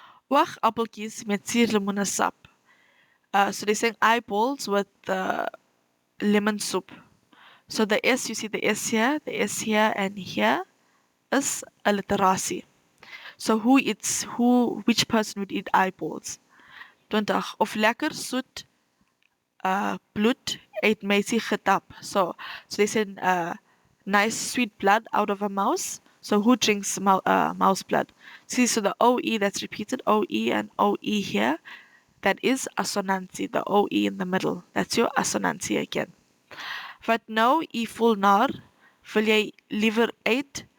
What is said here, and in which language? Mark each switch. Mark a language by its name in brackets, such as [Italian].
[Afrikaans] Oogappeltjies met suurlemoenesap. [English] So they're saying eyeballs with lemon soup. So the S, you see the S here, and here is alliteratie. So which person would eat eyeballs? 20. [Afrikaans] Of lekker soet bloed uit meisie getap. [English] So they said nice sweet blood out of a mouse. So who drinks mouse blood? See, so the OE that's repeated, OE and OE here, that is assonantie, the OE in the middle. That's your assonantie again. [Afrikaans] Wat nou, u voel naar, wil jy liever uit?